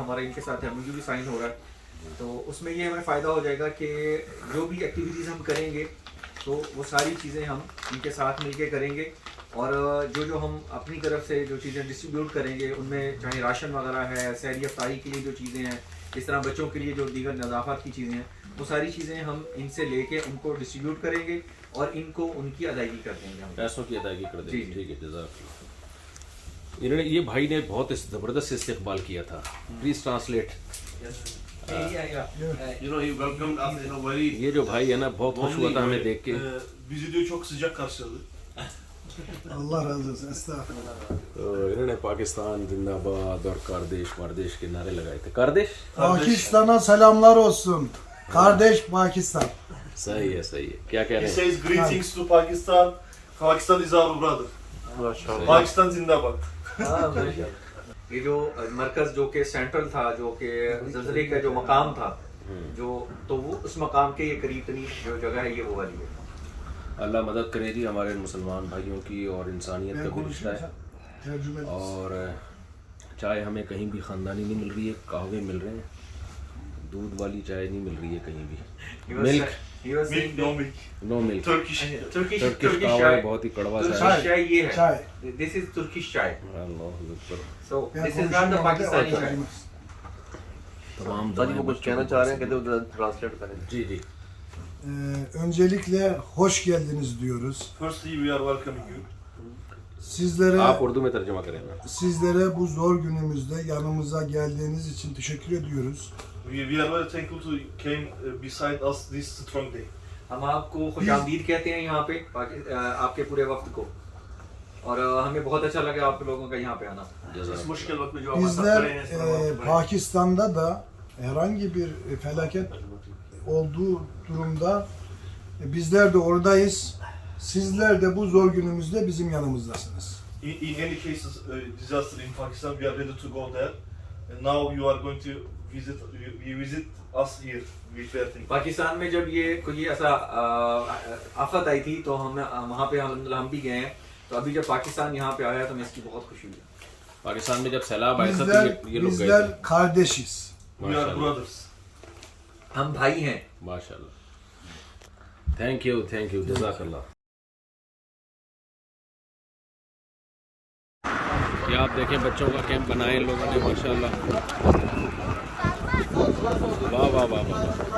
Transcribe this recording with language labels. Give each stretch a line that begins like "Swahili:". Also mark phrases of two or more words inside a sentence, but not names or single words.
Urdu: ہمارا ان کے ساتھ MOU بھی سائن ہو رہا ہے، تو اس میں یہ ہمیں فائدہ ہو جائے گا کہ جو بھی ایکٹیویٹیز ہم کریں گے تو وہ ساری چیزیں ہم ان کے ساتھ مل کے کریں گے، اور جو ہم اپنی طرف سے جو چیزیں ڈسٹریبیوٹ کریں گے ان میں چاہے راشن وغیرہ ہے، سحری افطاری کے لیے جو چیزیں ہیں، اس طرح بچوں کے لیے جو دیگر نظافت کی چیزیں ہیں، وہ ساری چیزیں ہم ان سے لے کے ان کو ڈسٹریبیوٹ کریں گے اور ان کو ان کی ادائیگی کر دیں گے، ہم پیسوں کی ادائیگی کر دیں گے. जी। ٹھیک ہے، جزاک اللہ. انہوں نے یہ بھائی نے بہت زبردست استقبال کیا تھا.
English: please translate. You know, he welcomed us in a very
Urdu: یہ جو بھائی ہے نا بہت خوش ہوا تھا ہمیں دیکھ کے.
Turkish: bizi diyor çok sıcak karşıladı. Allah razı olsun. Estağfurullah.
Urdu: تو انہوں نے پاکستان زندہ باد اور کاردیش واردیش کے نعرے لگائے تھے. कारदेश
Turkish: Pakistan'a selamlar olsun. Kardeş Pakistan.
Urdu: صحیح ہے، صحیح ہے۔ کیا کہہ
English: He
Urdu: رہے ہیں?
English: says greetings to Pakistan. Pakistan is our brother.
Urdu: پاکستان زندہ باد. یہ جو مرکز جو کہ سینٹرل تھا، جو کہ زلزلے کا جو مقام تھا، جو تو وہ اس مقام کے یہ قریب ترین جو جگہ ہے یہ وہ والی ہے. اللہ مدد کرے جی ہمارے مسلمان بھائیوں کی، اور انسانیت کا بھی رشتہ ہے. Tercüme. اور چائے ہمیں کہیں بھی خاندانی نہیں مل رہی ہے، قہوے مل رہے ہیں، دودھ والی چائے نہیں مل رہی ہے کہیں بھی. मिल्क
English: Milk, no milk. no milk. Turkish. तुर्किश
Urdu: कहवा चाय, بہت ہی کڑوا سا ہے. ترکش چائے یہ ہے, Çay.
English: this is Turkish chai,
Arabic: الله أكبر.
English: सो
Turkish: Ben
English: this is not the Pakistani chai.
Turkish: olmaz.
Urdu: तमाम جی وہ کچھ کہنا چاہ رہے ہیں، کہتے ادھر ٹرانسلیٹ کریں. جی جی.
Turkish: Öncelikle hoş geldiniz diyoruz.
English: Firstly, we are welcoming you.
Turkish: Sizlere
Urdu: آپ اردو میں ترجمہ کریں نا.
Turkish: sizlere bu zor günümüzde yanımıza geldiğiniz için teşekkür ediyoruz.
English: We are very thankful to came beside us this strong day.
Urdu: ہم آپ کو خوش آمدید کہتے ہیں یہاں پہ آپ کے پورے وقت کو، اور ہمیں بہت اچھا لگا آپ لوگوں کا یہاں پہ آنا. اس مشکل وقت میں جو ہمارے ساتھ
Turkish: Bizler
Urdu: کھڑے ہیں، اس طرح وقت میں.
Turkish: Pakistan'da da herhangi bir felaket olduğu durumda bizler de oradayız. Sizler de bu zor günümüzde bizim yanımızdasınız.
English: In any cases disaster in Pakistan, we are ready to go there. And now you are going to visit us here. We were thinking.
Urdu: پاکستان میں جب یہ کوئی ایسا آفت آئی تھی تو ہم وہاں پہ ہم بھی گئے ہیں، تو ابھی جب پاکستان یہاں پہ آیا تو ہمیں اس کی بہت خوشی ہوئی. پاکستان میں جب سیلاب آیا تھا تو
Turkish: Bizler,
Urdu: یہ لوگ گئے تھے.
Turkish: bizler kardeşiz.
English: We are brothers.
Urdu: ہم بھائی ہیں. ماشاءاللہ.
English: thank you
Urdu: جزاک اللہ. یہ آپ دیکھیں بچوں کا کیمپ بنائے ان لوگوں نے ماشاءاللہ. واہ واہ واہ واہ.